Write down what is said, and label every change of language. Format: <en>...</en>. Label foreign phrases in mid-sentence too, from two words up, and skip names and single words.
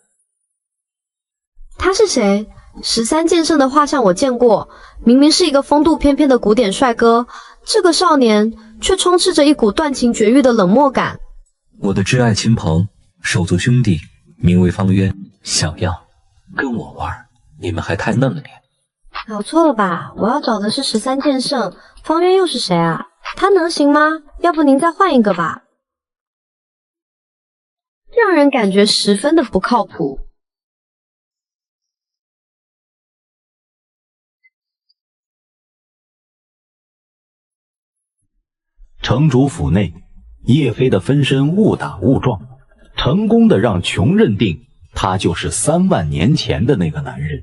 <zh>他是誰？13劍聖的畫像我見過，明明是一個風度翩翩的古典帥哥，這個少年卻充斥着一股斷情絕欲的冷漠感。我的摯愛親朋，手足兄弟，名為方淵。小樣，跟我玩，你們還太嫩了點。搞錯了吧？我要找的是13劍聖，方淵又是誰啊？他能行嗎？要不您再換一個吧。讓人感覺十分的不靠譜。城主府內，葉妃的分身誤打誤撞，成功的讓瓊認定他就是3萬年前的那個男人。</zh>